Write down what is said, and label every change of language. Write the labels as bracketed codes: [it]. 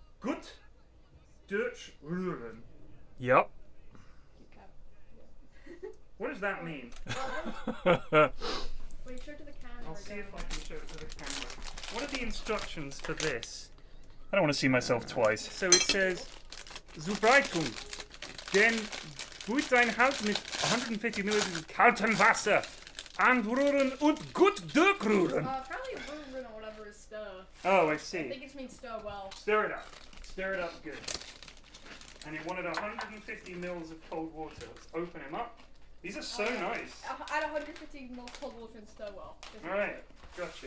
[de] gut durchruhren. Yep. [en] What does that mean? Wait, show it to the camera. I'll see if I can show it to the camera. What are the instructions for this? I don't want to see myself twice. So it says, Zubereitung. [de] Den Bruteinhalt mit 150 Milliliter kaltem Wasser anrühren und gut durchrühren. [en] Apparently rühren or whatever is stir. Oh, I I see. think it means stir well. Stir it up. Stir it up good. And it wanted 150 mils of cold water. Let's open him up. These are so nice. Add 150 ml cold water and stir well. Alright, gotcha.